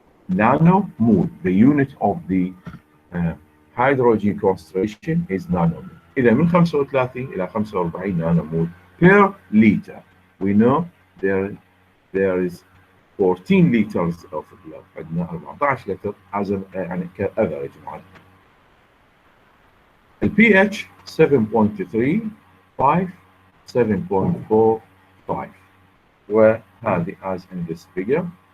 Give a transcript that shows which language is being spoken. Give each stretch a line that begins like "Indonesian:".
English: Nanomole, the unit of the uh, hydrogen concentration is nanomole.
Arabic: إذا من 35 إلى 45
English: nanomole per liter. We know there is 14 liters of blood.
Arabic: عندنا 14 لتر
English: as a
Arabic: يعني كافريج معدل.
English: ال pH 7.35 7.45
Arabic: وهذه
English: as in this figure.